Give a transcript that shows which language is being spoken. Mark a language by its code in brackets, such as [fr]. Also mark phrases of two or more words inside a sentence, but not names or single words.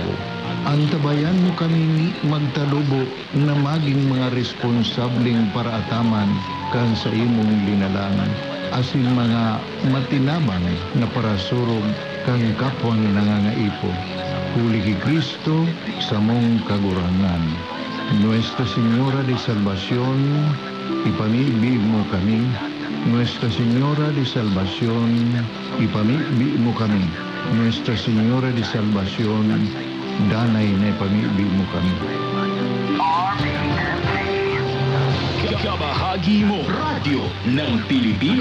[bik] Antabayan mo kami magtalubo na maging mga responsabling paraataman kan sa imong linalangan, asin mga matinabang na parasurog kang kapwang nangangaipo. Huli kay Kristo sa mong kagurangan. Nuestra Señora de Salvación, ipamibig mo kami. Nuestra Señora de Salvación, ipamibig mo kami. Nuestra Señora de Salvación, danay na ipamibig mo kami. [tl] Kabahagi mo, radyo ng Pilipino.